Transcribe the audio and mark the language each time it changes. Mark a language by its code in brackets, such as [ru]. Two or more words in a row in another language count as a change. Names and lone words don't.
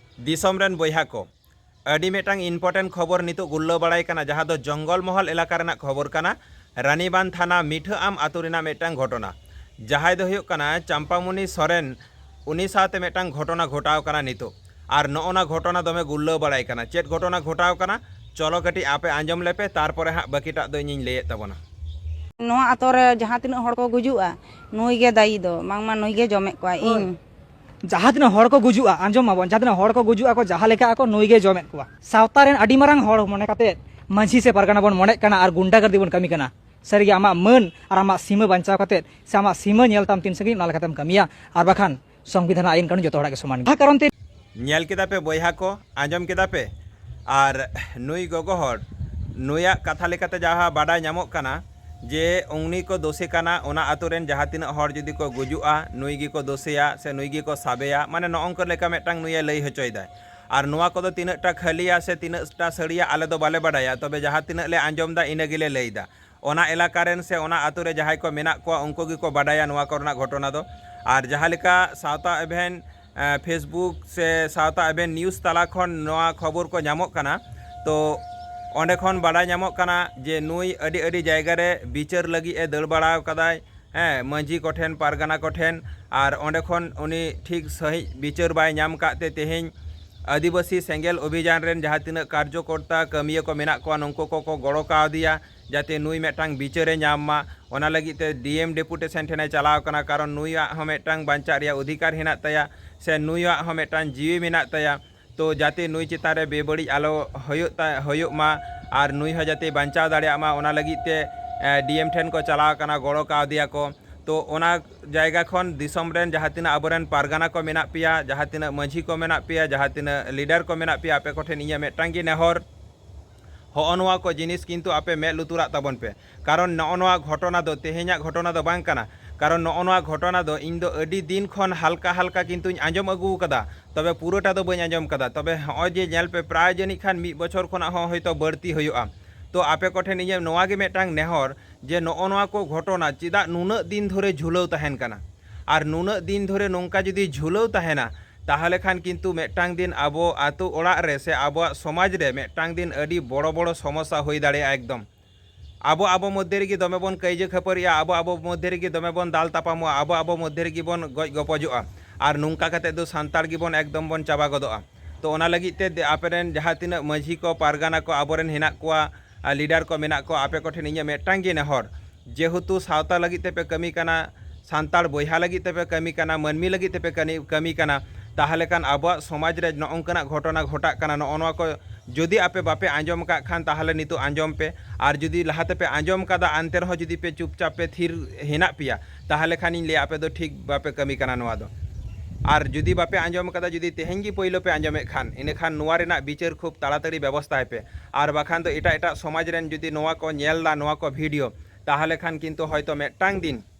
[sat] दिसम रेन बयहा को अडी मेटांग इम्पोर्टेंट खबर नितो गुल्लो बड़ाई कना जहाँ दो जंगल महल इलाका रेना खबर कना रानीबांध थाना मीठा आम आतु रेना मेटांग घटना जहाँ दो हुयुग कना चंपामुनि सोरेन उनी साथे मेटांग घटना घटाव कना नितो और नोना घटना दमे गुल्लो बड़ाई कना चेत घटना घटाव कना चलो कटी आपे आंजम लेपे तारपरे हाँ बाकीटा दो इᱧ लैयेद ताबोना नोआ आतो रे जहाँ तिना हड़ को गुजुआ नुई गे दायी दो मांगमा नुई गे जमे को इन जहाँ तीन हड़ को गुजुआ आंजम माबन जहाँ तीन हड़ को गुजुआ को जहाँ लेका को नुई गे जमे को सावता रेन अडी मारांग हड़ मने काते मांझी से परगना बन मने कना और गुंडागर्दी बन कमी कना सरी आमा मन और आमा सीमा बचाव काते से आमा सीमा नेलताम तीन संगी नाल कातेम कमिया और बाखान संविधान आईन कानून जतो हड़ा के समान कारण ते नेल केदा पे बयहा को आंजम केदा पे और नुई गोगो हड़ नुया कथा लेकाते जहाँ बाडा ᱧᱟᱢᱚᱜ कना जे उंगनी को दोषी कना ओना आतुरेन जहाँ तीन हड़ जुदी को गुजुआ नुई गी को दोषिया से नुई गी को साबेया माने नोंक लेका मेटांग नुया लई हचोयदाय और नुआ को तीनटा खालिया से तीनटा सड़िया आले दो बाले बाडाया तबे जहाँ तीन ले आंजमदा इना गिले लईदा ओना एलाका रेन से ओना आतुरे जहाँ को मेना को उनको गी को बाडाया नुआ कोरना घटना दो और जहाँ लेका सावता एभेन फेसबुक से सावता एभेन न्यूज़ तला खन नुआ खबर को ᱧᱟᱢᱚᱜ कना तो ओंडे खन बाडाय ᱧᱟᱢᱚᱜ कना जे नुई अडी अडी जायगा रे बिचार लगी ए दड़ बाड़ाव कदाय मांझी कोठेन पारगाना कोठेन और ओंडे खन उनी ठीक सही बिचार बाय ᱧᱟᱢ काते तेहेñ आदिवासी सेंगेल अभियान रेन जहाँ तीन कार्यकर्ता कमिया को मेना को नुंको को गड़ो कावदिया जाते नुई मेटांग बिचारे ᱧᱟᱢ मा ओना लगित ते [en] DM deputation [sat] ठेने चलाव कना कारण नुईया हम मेटांग बांचा रिया अधिकार हेना तया से नुईया हम मेटांग जीवी मेना तया तो जाते नुई चितारे बेबड़ी आलो होयुग मा और नुई हो जाते बांचाव दाड़िया मा ओना लगित ते डीएम ठेन को चलाव कना गड़ो कावदिया को तो ओना जायगा खन दिसम रेन जहाँ तीन आबोरेन पारगाना को मेना पिया जहाँ तीन मांझी को मेना पिया जहाँ तीन लीडर को मेना पिया आपे कोठेन इया मेटांग गी नेहर होनवा को जिनिस किंतु आपे मे लुतुरा ताबन पे कारण नोआ घटना दो तेहेñा घटना दो बांग कना कारण नोआ घटना दो इन दो अडी दिन खन हल्का हल्का किंतु आंजम अगू कदा तबे पुरोटा दो बई आंजम कदा तबे हय जे नेल पे प्राय जनी खान मी बछर खना हयतो बड़ती हुयुआ तो आपे कोठेन इया नोआ गे मेटांग नेहर जे नोआ को घटना चिदा नुना दिन धरे झुलाव तहेन कना और नुना दिन धरे नोंका जदि झुलाव तहेना ताहले खान किंतु मेटांग दिन आबो आतु ओड़ा रे से आबो समाज रे मेटांग दिन अडी बड़ो बड़ो समस्या होई दाड़ेया एकदम आबो आबो मध्य रेगी दमे बन कईजे खपरिया आबो आबो मध्य रेगी दमे बन दाल तापामो आबो आबो मध्य रेगी बन गज गपजोआ और नुंका काते दो सांताड़ गी बन एकदम बन चाबा गदोआ तो ओना लगित ते आपेरेन जहाँ तीना मांझी को पारगाना को आबोरेन हेना कोआ लीडर को मेना को आपे कोठेन इᱧ मेटांग गी नेहर जेहेतु सावता लगित ते पे कमी कना सांताड़ बयहा लगित ते पे कमी कना मानमी लगित ते पे कमी कना ताहले कान आबो समाज रे नोंकना घटना घटा कना नोआ को जुदी आपे बापे आंजम का खान ताहले नितो आंजम पे और जुदी लहाते पे आंजम कदा आनते रहो जुदी पे चुपचाप पे थीर हेना पिया ताहले खान इन ले आपे दो ठीक बापे कमी कना नोआ दो और जुदी बापे आंजम कदा जुदी तेहेñ गी पहिलो पे आंजमे खान इने खान नोआ रेना बिचार खूब ताड़ाताड़ी व्यवस्था पे और बाखान तो एटा एटा समाज रेन जुदी नोआ को नेलदा नोआ को वीडियो ताहले खान किंतु हयतो मेटांग दिन